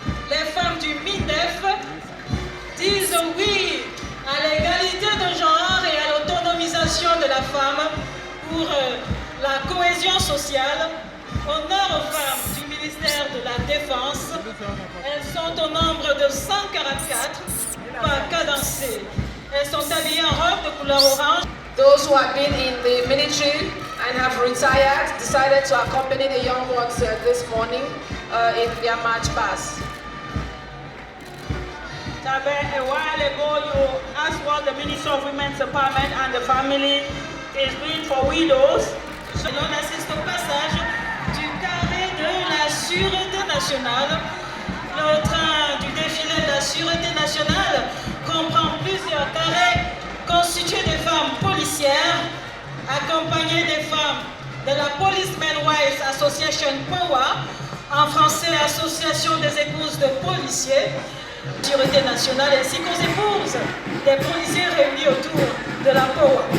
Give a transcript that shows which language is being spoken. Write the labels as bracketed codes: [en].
[fr] Les femmes du MINDEF disent oui à l'égalité de genre et à l'autonomisation de la femme pour la cohésion sociale. Honneur aux femmes du ministère de la Défense. Elles sont au nombre de 144, pas cadencées. Elles sont habillées en robe de couleur orange. [en] Those who have been in the military and have retired decided to accompany the young ones this morning in their march past. A while ago, you asked what the Ministry of Women's Empowerment and the Family is doing for widows. [fr] On assiste au passage du carré de la Sûreté nationale. Le train du défilé de la Sûreté nationale comprend plusieurs carrés constitués de femmes policières, accompagnées des femmes de la Policemen Wives Association POWA, en français Association des épouses de policiers, Sûreté nationale, ainsi qu'aux épouses des policiers réunis autour de la POWA.